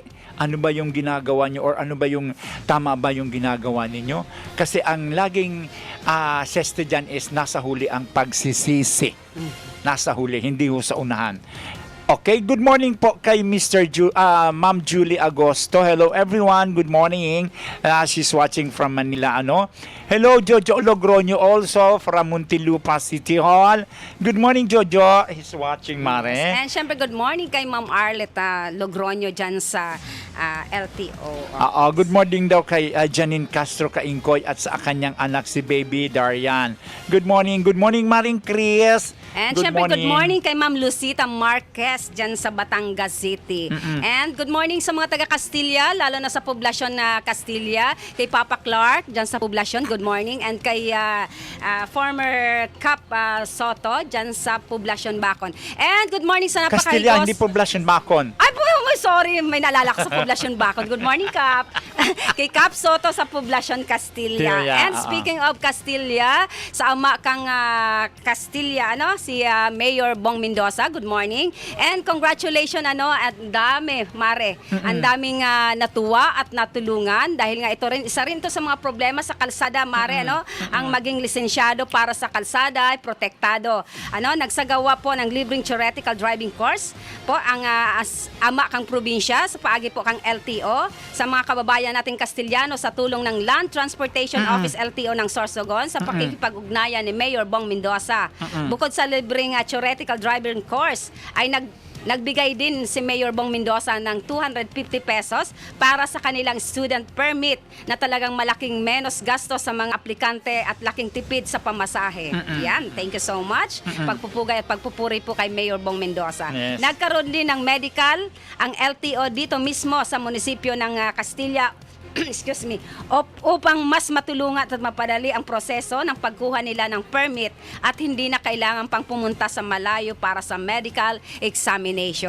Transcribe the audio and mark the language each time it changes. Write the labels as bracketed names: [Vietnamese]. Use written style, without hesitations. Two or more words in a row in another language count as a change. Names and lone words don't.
[Filipino] Ano ba yung ginagawa nyo or ano ba yung tama ba yung ginagawa ninyo? Kasi ang laging seste dyan is nasa huli ang pagsisisi. Nasa huli, hindi ho sa unahan. [English] Okay, good morning [Filipino] po kay Ma'am Julie Agosto. [English] Hello everyone, good morning. She's watching from Manila, Hello Jojo Logroño also from Muntinlupa City Hall. Good morning Jojo. He's watching, Mare. [Filipino] And syempre, [English] good morning [Filipino] kay Ma'am Arleta Logroño dyan sa LTO. [English] Good morning [Filipino] daw kay Janine Castro Kaingkoy at sa kanyang anak si Baby Darian. [English] Good morning Maring Chris. [Filipino] And syempre, [English] good morning [Filipino] kay Ma'am Lucita Marquez dyan sa Batangas City. And [English] good morning [Filipino] sa mga taga Castilla, lalo na sa poblasyon na Castilla. Kay Papa Clark dyan sa poblasyon, [English] good morning. [Filipino] And kay former Cap Soto dyan sa poblasyon Bacon. [English] And good morning sa Castilla, [Filipino] napakaigos. hindi poblasyon Bacon. Ay, sorry, may naalala ko sa poblasyon Bacon. [English] Good morning, Cap. [Filipino] Kay Cap Soto sa poblasyon Castilla. Castilla, [English] And speaking of [Filipino] Castilla, sa [Bikol] ama kang [Filipino] Castilla, si Mayor Bong Mendoza, [English] good morning. And congratulations, [Filipino] at dami, Mare. Ang daming natuwa at natulungan dahil nga isa rin to sa mga problema sa kalsada, Mare, Ang maging lisensyado para sa kalsada, protektado. Nagsagawa po ng libreng [English] theoretical driving course [Filipino] po ang [Bikol] ama kang probinsya sa paagi po kang [Filipino] LTO sa mga kababayan nating Kastiliano sa tulong ng Land Transportation Office LTO ng Sorsogon sa pakikipag-ugnayan ni Mayor Bong Mendoza. Bukod sa libreng [English] theoretical driving course [Filipino] ay nagbigay din si Mayor Bong Mendoza ng 250 pesos para sa kanilang student permit na talagang malaking menos gasto sa mga aplikante at laking tipid sa pamasahe. Yan, [English] thank you so much. [Filipino] Pagpupugay at pagpupuri po kay Mayor Bong Mendoza. [English] Yes. [Filipino] Nagkaroon din ng medical ang LTO dito mismo sa munisipyo ng Castilla [English] excuse me, [Filipino] upang mas matulungan at mapadali ang proseso ng pagkuha nila ng permit at hindi na kailangan pang pumunta sa malayo para sa [English] medical examination.